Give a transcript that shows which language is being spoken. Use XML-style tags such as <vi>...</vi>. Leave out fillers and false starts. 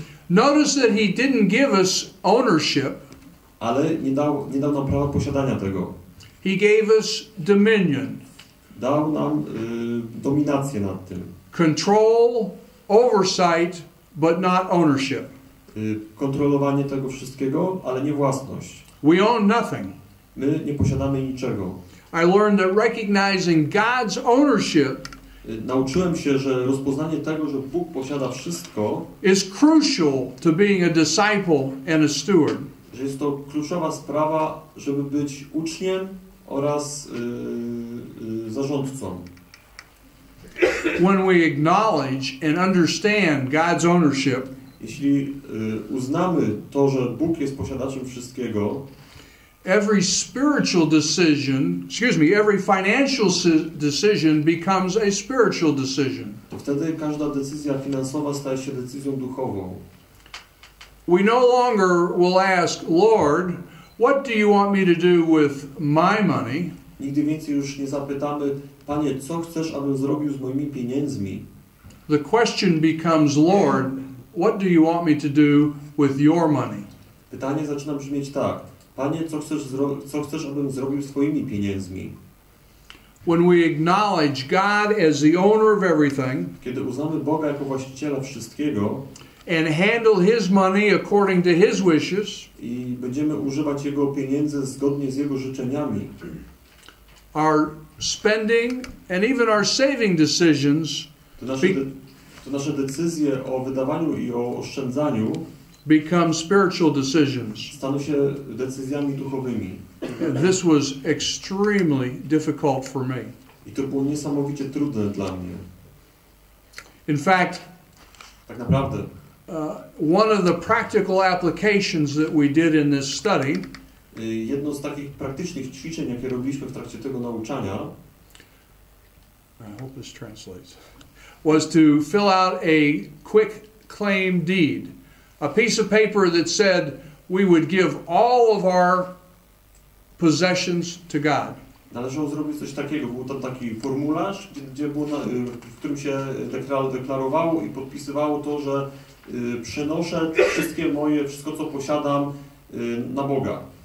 <en>Notice that He didn't give us ownership.</en> <pl>Ale nie dał nam prawa posiadania tego.</pl> <en>He gave us dominion.</en> <pl>Dał nam dominację nad tym.</pl> <en>Control, oversight, but not ownership.</en> <pl>Kontrolowanie tego wszystkiego, ale nie własność.</pl> <en>We own nothing.</en> <pl>My nie posiadamy niczego.</pl> <en>I learned that recognizing God's ownership</en> <pl>nauczyłem się, że rozpoznanie tego, że Bóg posiada wszystko,</pl> <en>is crucial to being a disciple and a steward.</en> <pl>Że jest to kluczowa sprawa, żeby być uczniem oraz zarządcą.</pl> <en>When we acknowledge and understand God's ownership,</en> <pl>jeśli uznamy to, że Bóg jest posiadaczem wszystkiego,</pl> <en>every spiritual decision, every financial decision becomes a spiritual decision.</en> <pl>To wtedy każda decyzja finansowa staje się decyzją duchową.</pl> <en>We no longer will ask, Lord, what do you want me to do with my money?</en> <pl>Nigdy więcej już nie zapytamy, Panie, co chcesz, abym zrobił z moimi pieniędzmi?</pl> <en>The question becomes, Lord, what do you want me to do with your money?</en> <pl>Pytanie zaczyna brzmieć tak. Panie, co chcesz, abym zrobił z Twoimi pieniędzmi?</pl> <en>When we acknowledge God as the owner of everything,</en> <pl>Kiedy uznamy Boga jako właściciela wszystkiego</pl> <en>and handle His money according to His wishes,</en> <pl>i będziemy używać Jego pieniędzy zgodnie z Jego życzeniami,</pl> <en>our spending and even our saving decisions</en> <pl>to nasze decyzje o wydawaniu i o oszczędzaniu</pl> <en>become spiritual decisions.</en> <pl>staną się decyzjami duchowymi.</pl> <en>And this was extremely difficult for me.</en> <pl>I to było niesamowicie trudne dla mnie.</pl> <en>In fact,</en> <pl>Tak naprawdę,</pl> <en>one of the practical applications that we did in this study</en> <pl>jedno z takich praktycznych ćwiczeń, jakie robiliśmy w trakcie tego nauczania,</pl> <en>I hope this translates, was to fill out a quick claim deed. A piece of paper that said we would give all of our possessions to God.</en> <pl>należało zrobić coś takiego. Był tam taki formularz, gdzie było w którym się deklarowało i podpisywało to, że przenoszę wszystko co posiadam na Boga.</pl>